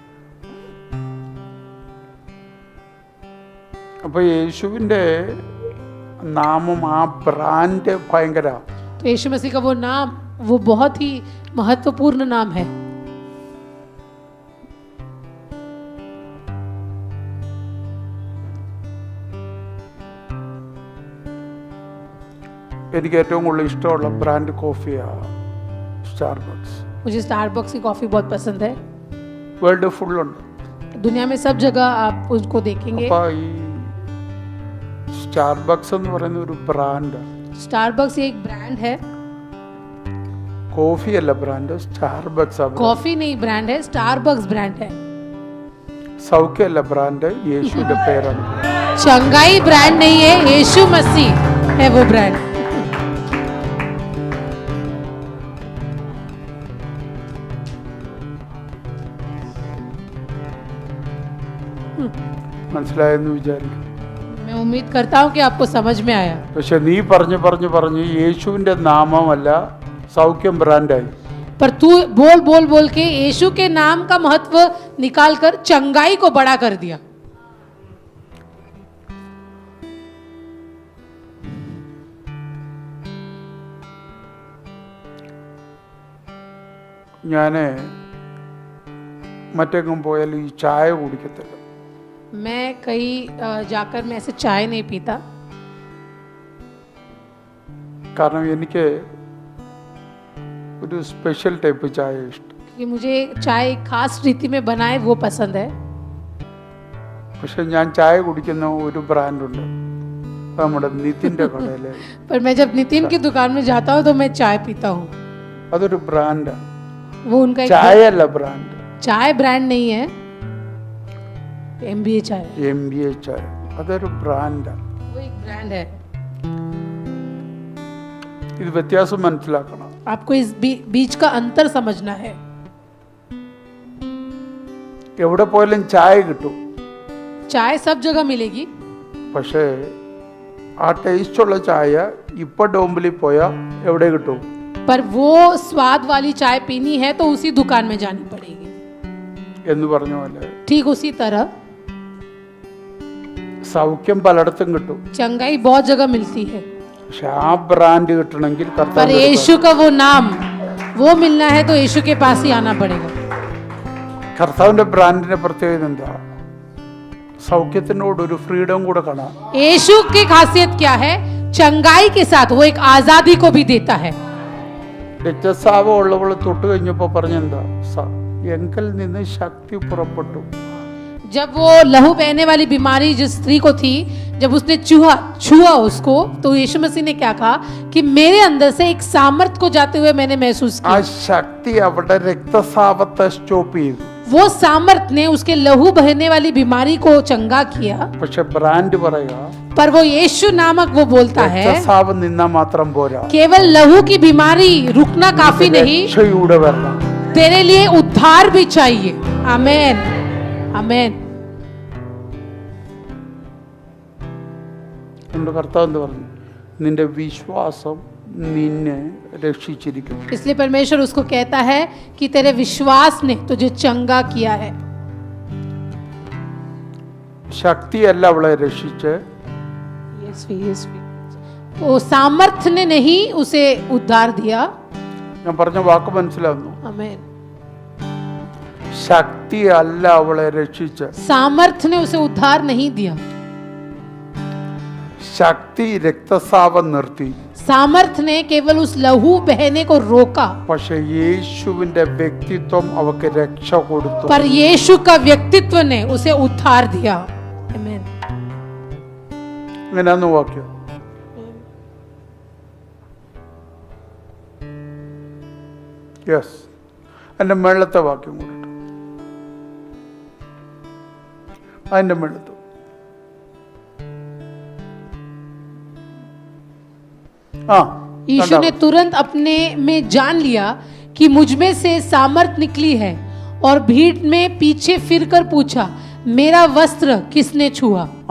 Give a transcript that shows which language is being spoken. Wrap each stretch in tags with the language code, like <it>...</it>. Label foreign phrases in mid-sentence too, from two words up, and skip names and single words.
<ml>അപ്പൊ യേശുവിന്റെ നാമം, ആ ബ്രാൻഡ് ഭയങ്കര.</ml> <hi>तो यीशु मसीह का वो नाम वो बहुत ही महत्वपूर्ण नाम है.</hi> <ml>എനിക്ക് ഏറ്റവും കൂടുതൽ ഇഷ്ടമുള്ള ബ്രാൻഡ് കോഫിയാണ് സ്റ്റാർബക്സ്.</ml> <hi>मुझे स्टारबक्स की कॉफी बहुत पसंद है.</hi> <en>world full</en> <ml>ഉണ്ട്.</ml> <hi>दुनिया में सब जगह आप उसको देखेंगे.</hi> <ml>അപ്പൊ ഈ സ്റ്റാർബക്സ് എന്ന് പറയുന്ന ഒരു ബ്രാൻഡ്.</ml> <hi>स्टारबक्स एक ब्रांड है.</hi> <ml>കോഫി അല്ല ബ്രാൻഡ്, സ്റ്റാർബക്സ്.</ml> <hi>कॉफी नहीं ब्रांड है, स्टारबक्स ब्रांड है.</hi> <ml>സൗഖ്യമല്ല ബ്രാൻഡ്, യേശുവിന്റെ പേരാണ്.</ml> <hi>चंगाई ब्रांड नहीं है, यीशु मसीह है वो ब्रांड.</hi> <ml>മനസ്സിലായെന്ന് വിചാരിക്കും.</ml> <hi>मैं उम्मीद करता हूँ कि आपको समझ में आया.</hi> <ml>പക്ഷെ നീ പറഞ്ഞു യേശുവിന്റെ നാമമല്ല സൗഖ്യം ബ്രാൻഡായി.</ml> <hi>पर तू बोल बोल बोल के यीशु के नाम का महत्व निकाल कर चंगाई को बड़ा कर दिया.</hi> <ml>ഞാന് മറ്റെങ്ങും പോയാൽ ഈ ചായ കുടിക്കത്തില്ല.</ml> <hi>मैं कहीं जाकर मैं ऐसे चाय नहीं पीता.</hi> <ml>കാരണം എനിക്ക് ഒരു</ml> <en>special type</en> <ml>ചായ ഇഷ്ടം.</ml> <hi>कि मुझे चाय खास रीति में बनाए वो पसंद है.</hi> <ml>പക്ഷെ ഞാൻ ചായ കുടിക്കുന്ന ഒരു ബ്രാൻഡുണ്ട്, നമ്മുടെ നിതിൻ്റെ കടയിലെ.</ml> <hi>पर मैं जब नितिन की दुकान में जाता हूँ तो मैं चाय पीता हूँ.</hi> <ml>അതൊരു ബ്രാൻഡ്.</ml> <hi>वो उनका</hi> <ml>ചായ അല്ല ബ്രാൻഡ്.</ml> <hi>चाय ब्रांड नहीं है, MBA चाय.</hi> <ml>MBA ചായ. അതൊരു ബ്രാൻഡാണ്.</ml> <hi>वो एक ब्रांड है.</hi> <ml>ഇത് വ്യത്യാസം മനസ്സിലാക്കണം.</ml> <hi>आपको इस बीच का अंतर समझना है.</hi> <ml>എവിടെ പോയാലും ചായ കിട്ടും,</ml> <hi>चाय सब जगह मिलेगी,</hi> <ml>പക്ഷേ ആ ടേസ്റ്റുള്ള ചായ ഇപ്പൊ ഡോംബിലിൽ പോയാൽ എവിടെ കിട്ടും?</ml> <hi>पर वो स्वाद वाली चाय पीनी है तो उसी दुकान में जानी पड़ेगी.</hi> <ml>എന്ന് പറഞ്ഞ പോലെ</ml> <hi>ठीक उसी तरह</hi> <ml>സൗഖ്യം പലയിടത്തും കിട്ടും,</ml> <hi>चंगाई बहुत जगह मिलती है,</hi> <ml>പക്ഷെ ആ ബ്രാൻഡ് കിട്ടണമെങ്കിൽ</ml> <hi>पर</hi> <ml>കർത്താവ്</ml> <hi>यीशु का वो नाम वो मिलना है तो यीशु के पास ही आना पड़ेगा.</hi> <ml>കർത്താവിന്റെ ബ്രാൻഡിന്റെ പ്രത്യേകത എന്താ? സൗഖ്യത്തിനോട് ഒരു ഫ്രീഡം കൂടെ കാണാം.</ml> <hi>यीशु की खासियत क्या है? चंगाई के साथ वो एक आजादी को भी देता है.</hi> <ml>രക്തസ്രാവം ഉള്ളവൾ തൊട്ട് കഴിഞ്ഞപ്പോ പറഞ്ഞെന്താ? എങ്കിൽ നിന്ന് ശക്തി പുറപ്പെട്ടു.</ml> <hi>जब वो लहू बहने वाली बीमारी जिस स्त्री को थी, जब उसने छुआ उसको, तो यीशु मसीह ने क्या कहा कि मेरे अंदर से एक सामर्थ को जाते हुए मैंने महसूस ആ किया.</hi> <ml>ശക്തി അവിടെ രക്തസ്രാവത്തെ സ്റ്റോപ്പ് ചെയ്തു.</ml> <hi>वो सामर्थ ने उसके लहू बहने वाली बीमारी को चंगा किया.</hi> <ml>പക്ഷെ ബ്രാൻഡ് പറയുക</ml> <hi>पर वो यीशु नामक वो बोलता है</hi> <ml>രക്തസ്രാവം നിന്നാ മാത്രം പോരാ,</ml> <hi>केवल लहू की बीमारी रुकना काफी नहीं,</hi> <ml>രക്ഷയുടെ വരണം.</ml> <hi>तेरे लिए उद्धार भी चाहिए. आमेन, आमेन.</hi> <ml>നമ്മുടെ കർത്താവ് എന്ത് പറഞ്ഞു? നിന്റെ വിശ്വാസം നിന്നെ രക്ഷിച്ചിരിക്കും.</ml> <hi>इसलिए परमेश्वर उसको कहता है कि तेरे विश्वास ने तुझे चंगा किया है.</hi> <ml>ശക്തിയല്ല അവളെ രക്ഷിച്ച്,</ml> <hi>वो सामर्थ्य ने नहीं उसे उद्धार दिया.</hi> <ml>ഞാൻ പറഞ്ഞ വാക്ക് മനസ്സിലാവുന്നു?</ml> <hi>आमेन.</hi> <ml>ശക്തിയല്ല അവളെ രക്ഷിച്ച്,</ml> <hi>सामर्थ्य ने उसे उद्धार नहीं दिया.</hi> <ml>ശക്തി രക്തസ്രാവം നിർത്തി,</ml> <hi>सामर्थ्य ने केवल उस लहू बहने को रोका,</hi> <ml>പക്ഷെ യേശുവിന്റെ വ്യക്തിത്വം അവക്ക് രക്ഷ കൊടുത്തു.</ml> <hi>पर यीशु का व्यक्तित्व ने उसे उद्धार दिया. आमेन.</hi> <ml>അങ്ങനെയാന്ന് വാക്യം. യെസ്, അതിന്റെ മേളത്തെ വാക്യം കൂടെ അതിന്റെ മേളത്ത്</ml> <hi>यीशु ने तुरंत अपने में जान लिया कि मुझ में से सामर्थ निकली है, और भीड़ में पीछे फिरकर पूछा, मेरा वस्त्र किसने छुआ?</hi>